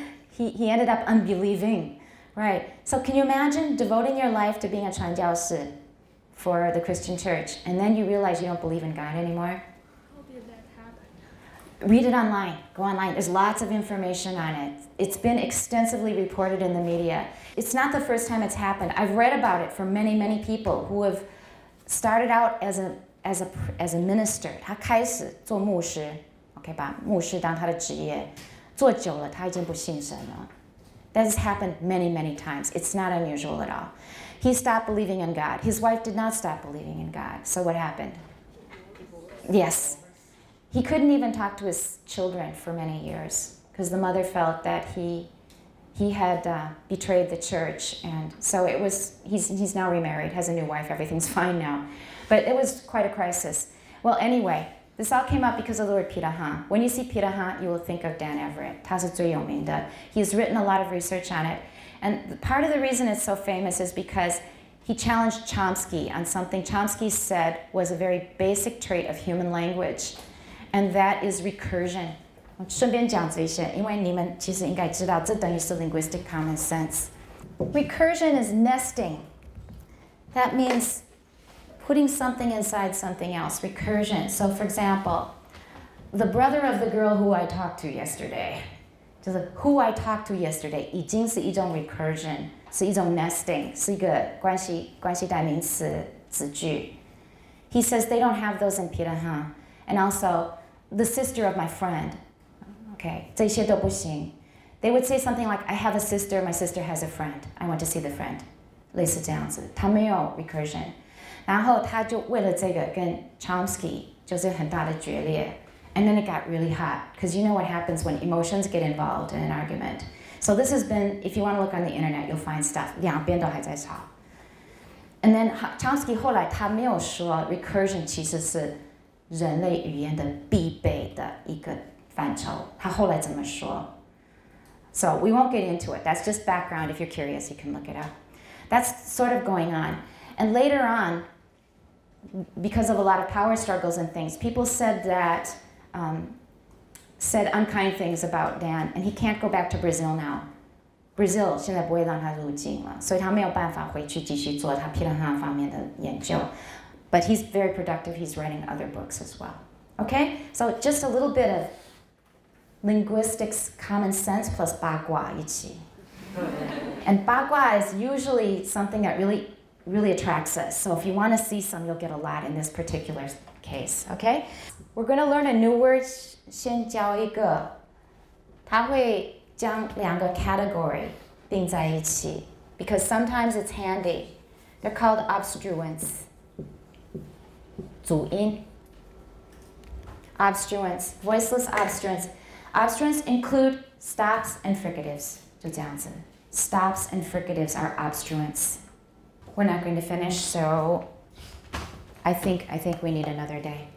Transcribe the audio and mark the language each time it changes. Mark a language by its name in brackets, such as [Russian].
[English] He ended up unbelieving. Right. So can you imagine devoting your life to being a 传教士 for the Christian church, and then you realize you don't believe in God anymore? How did that happen? Read it online. Go online. There's lots of information on it. It's been extensively reported in the media. It's not the first time it's happened. I've read about it from many, many people who have started out as a minister. [Chinese] 他开始做牧师 ，OK 把牧师当他的职业，做久了他已经不信神了。 [English] That has happened many, many times. It's not unusual at all. He stopped believing in God. His wife did not stop believing in God. So what happened? Yes. He couldn't even talk to his children for many years because the mother felt that he had betrayed the church. And so it was, he's now remarried, has a new wife, everything's fine now. But it was quite a crisis. Well, anyway, this all came up because of the word pirahan. When you see pirahan, you will think of Dan Everett. [Chinese] 他是最有名的. [English] He's written a lot of research on it. And part of the reason it's so famous is because he challenged Chomsky on something Chomsky said was a very basic trait of human language, and that is recursion. [Chinese] 顺便讲这些，因为你们其实应该知道，这等于是 [English] linguistic common sense. Recursion is nesting. That means putting something inside something else, recursion. So for example, the brother of the girl who I talked to yesterday, [Chinese] 就是 [English] who I talked to yesterday [Chinese] 已经是一种 [English] recursion, [Chinese] 是一种 [English] nesting, [Chinese] 是一个关系代名词子句. [English] He says they don't have those in Pirahan. And also, the sister of my friend. [Chinese] Okay, 这些都不行. [English] They would say something like, I have a sister, my sister has a friend. I want to see the friend. [Chinese] 类似这样子，他没有 recursion. 然后他就为了这个跟 Chomsky 就是很大的决裂. [English] And then it got really hot, because you know what happens when emotions get involved in an argument. So this has been, if you want to look on the internet, you'll find stuff. [Chinese] 两边都还在吵. [English] And then [Chinese] Chomsky 后来他没有说 recursion 其实是人类语言的必备的一个范畴。他后来怎么说? [English] So we won't get into it. That's just background. If you're curious, you can look it up. That's sort of going on. And later on, because of a lot of power struggles and things, people said that, said unkind things about Dan, and he can't go back to Brazil now. [Chinese] Brazil 现在不会让他入境了，所以他没有办法回去继续做他 Pirahan 方面的研究。 [English] But he's very productive. He's writing other books as well. Okay? So just a little bit of linguistics, common sense plus 八卦一起. And 八卦 is usually something that really attracts us. So if you want to see some, you'll get a lot in this particular case. Okay? We're going to learn a new word. [Chinese] 先教一个，它会将两个 category 并在一起 [English] because sometimes it's handy. They're called obstruents. 主音 obstruents, voiceless obstruents. Obstruents include stops and fricatives. [Chinese] 就这样子. [English] Stops and fricatives are obstruents. We're not going to finish, so I think we need another day.